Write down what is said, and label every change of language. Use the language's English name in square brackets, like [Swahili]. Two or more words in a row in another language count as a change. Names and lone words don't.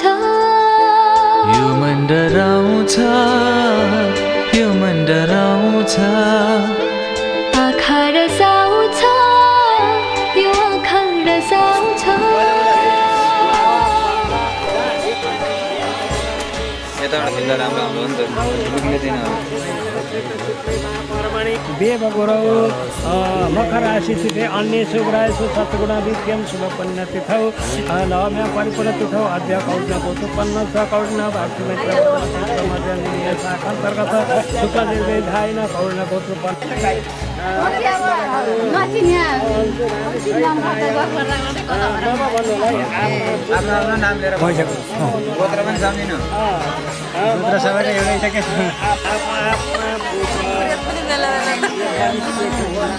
[Nepali] यो मन डराउँछ यो मन डराउँछ आँखा रसाउँछ यो आँखा रसाउँछ यताबाट फिल्दा राम्रो राम्रो हो नि त बुझ्ने दिन [Sanskrit] देवगुरौ मकर राशि स्थिते अन्य शुभरायसु सत्गुणा विद्यम शुभ पुण्य तिथौ नवम्या परिपूर्ण तिथौ अद्य कौर्ण गोत्रोत्पन्न स कौर्ण भाग्य मित्र मध्य शाखा अन्तर्गत शुक्ल निर्वेधायन कौर्ण गोत्रोत्पन्न [Nepali] आफ्नो नाम लिएर गोत्र पनि सम्झिनु गोत्र सबैले एउटै छ के